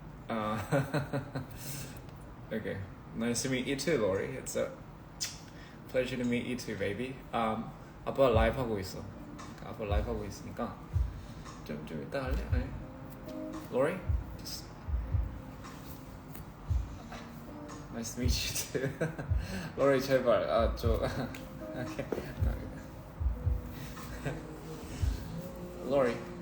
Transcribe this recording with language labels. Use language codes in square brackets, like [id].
[en] Okay, nice to meet you too, Lori. It's a pleasure to meet you too, baby. [ko] 아빠 라이브 하고 있어. 아빠 라이브 하고 있으니까 좀 이따 할래? 아니. [en] Lori, just nice to meet you too. [ko] Lori 제발 okay. Lori.